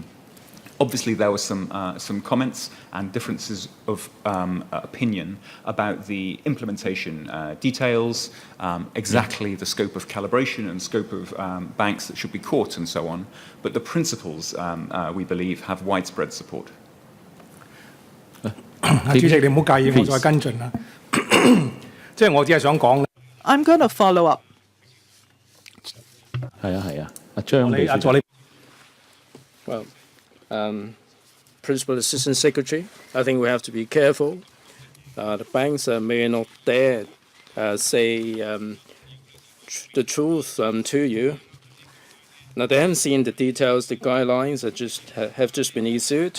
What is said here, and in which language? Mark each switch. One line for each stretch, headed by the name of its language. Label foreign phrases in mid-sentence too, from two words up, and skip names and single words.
English: Obviously, there were some comments and differences of opinion about the implementation details, exactly the scope of calibration and scope of banks that should be caught and so on. But the principles, we believe, have widespread support.
Cantonese: 主席，你唔好介意，我再跟進啦。即係我只係想講，
English: I'm going to follow up.
Cantonese: 係啊，阿張秘書助理。
English: Well, Principal Assistant Secretary, I think we have to be careful. The banks may not dare say the truth to you. Now, they haven't seen the details, the guidelines that have just been issued.